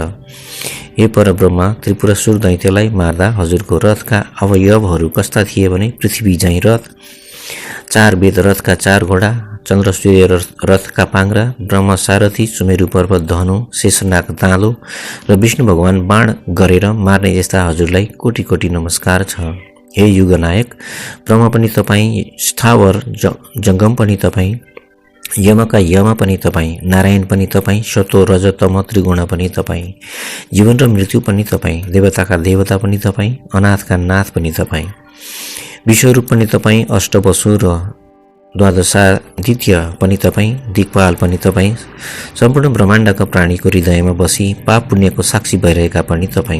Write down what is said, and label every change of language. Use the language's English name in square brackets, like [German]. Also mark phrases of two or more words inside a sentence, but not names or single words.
[Nepali] हे परब्रह्म, त्रिपुरासुर दैत्यलाई मार्दा हजुरको रथका अवयवहरू कस्ता थिए भने पृथ्वी झैँ रथ, 4 वेद रथका 4 घोडा, चन्द्र सूर्य रथका पाङ्ग्रा, ब्रह्म सारथी, सुमेरु पर्वत धनु, शेषनाग दाँलो र विष्णु भगवान बाण गरेर मार्ने यस्ता हजुरलाई कोटी कोटी नमस्कार छ। हे युगनायक, ब्रह्म पनि तपाईँ, स्थावर जङ्गम पनि तपाईँ, यमका यम पनि तपाईँ, नारायण पनि तपाईँ, सतो रज तम त्रिगुण पनि तपाईँ, जीवन र मृत्यु पनि तपाईँ, देवताका देवता पनि तपाईँ, अनाथका नाथ पनि तपाईँ, विश्वरूप पनि तपाईँ, अष्टवसु र द्वादशादित्य पनि तपाईँ, दिक्पाल पनि तपाईँ, सम्पूर्ण ब्रह्माण्डका प्राणीको हृदयमा बसी पाप पुण्यको साक्षी भइरहेका पनि तपाईँ।